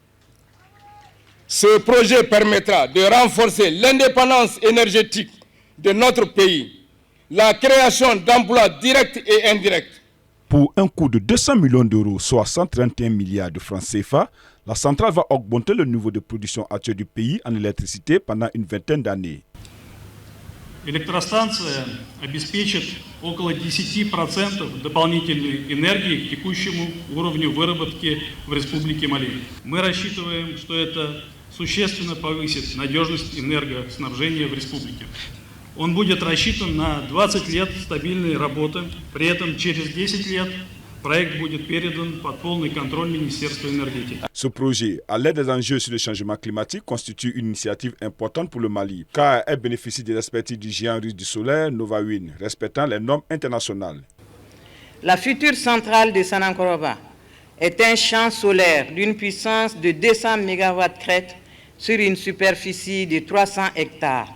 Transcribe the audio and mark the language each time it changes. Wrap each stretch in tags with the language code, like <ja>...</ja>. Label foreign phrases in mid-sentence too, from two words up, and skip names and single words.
<fr>Ce projet permettra de renforcer l'indépendance énergétique de notre pays, la création d'emplois directs et indirects, Pour un coût de 200 millions d'euros, soit 131 milliards de francs CFA, la centrale va augmenter le niveau de production actuel du pays en électricité pendant une vingtaine d'années.</fr> <ru>Электростанция обеспечит около 10% дополнительной энергии к текущему уровню выработки в Республике Мали. Мы рассчитываем, что это существенно повысит надежность энергоснабжения в республике. Он будет рассчитан на 20 лет стабильной работы, при этом через 10 лет проект будет передан под полный контроль Министерства энергетики.</ru> <fr>Ce projet, à l'aide des enjeux sur le changement climatique, constitue une initiative importante pour le Mali, car elle bénéficie des expertises du géant russe du solaire Novawind, respectant les normes internationales. La future centrale de Sanankoroba est un champ solaire d'une puissance de 200 MW crête sur une superficie de 300 hectares.</fr>